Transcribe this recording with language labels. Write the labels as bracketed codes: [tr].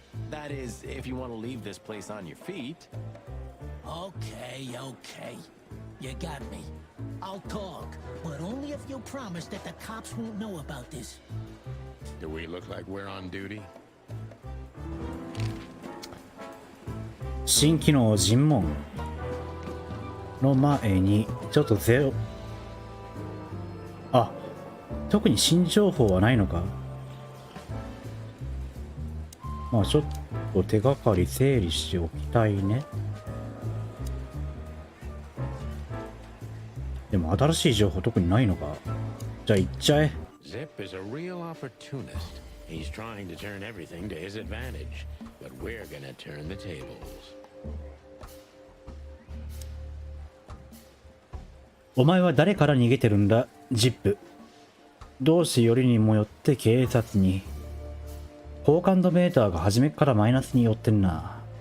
[en] That is, if you want to leave this place on your feet. Okay, okay. You got me. I'll talk, but only if you promise that the cops won't know about this. Do we look like we're on duty? [ja] 新機能尋問の前にちょっと特に新情報はないのか。まあちょっと手がかり整理しておきたいね。でも新しい情報特にないのか。じゃあ行っちゃえ。 [en] Zip is a real opportunist. He's trying to turn everything to his advantage, but we're gonna turn the tables. [ja] お前は誰から逃げてるんだ、ジップ。どうしてよりにもよって警察に。好感度メーターが初めからマイナスに寄ってんな。